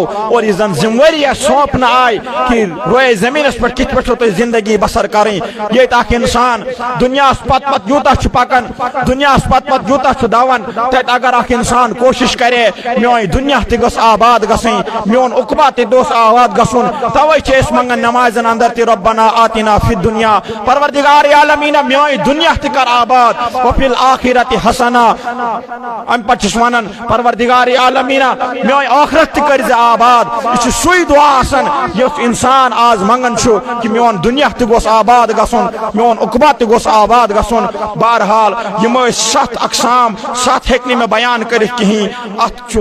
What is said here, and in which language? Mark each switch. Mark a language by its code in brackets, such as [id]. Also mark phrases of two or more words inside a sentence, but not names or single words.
[ks] اور یہِ زن ذمہٕ اسہِ سونپنہٕ آیہِ کہ روئے زمینس پٮ۪ٹھ کِتھ پٲٹھۍ چھو تۄہہِ زندگی بسر کرٕنۍ ییٚتہِ اکھ انسان دُنیاہس پتہٕ پتہٕ یوٗتاہ چھُ پکان دُنیاہس پتہٕ پتہٕ یوٗتاہ چھُ دوان تتہِ اگر اکھ انسان کوشش کرے میون دُنیا تہِ گوٚژھ آباد گژھٕنۍ میون عقبہ تہِ گوٚژھ آباد گژھُن توے چھِ أسۍ منگان نمازن اندر تہِ [ar] ربنا آتنا فی الدنیا [ks] پروردگار عالمیٖنہ میون دُنیا تہِ کر آباد [ar] وفی الآخرۃ حسنہ [ks] امہِ پتہٕ چھُس ونان پروردگار عالمیٖنہ میون ٲخرت تہِ کٔرۍ زِ آباد یہِ چھُ سُے دعا آسان یُس انسان آز منگان چھُ کہ میون دُنیا تہِ گوٚژھ آباد گژھُن میون عقبہ تہِ گوٚژھ آباد گژھُن بہرحال یِم ٲسۍ 7 اقسام 7 ہیٚکہِ نہٕ مےٚ بیان کٔرِتھ کِہیٖنۍ اتھ چھُ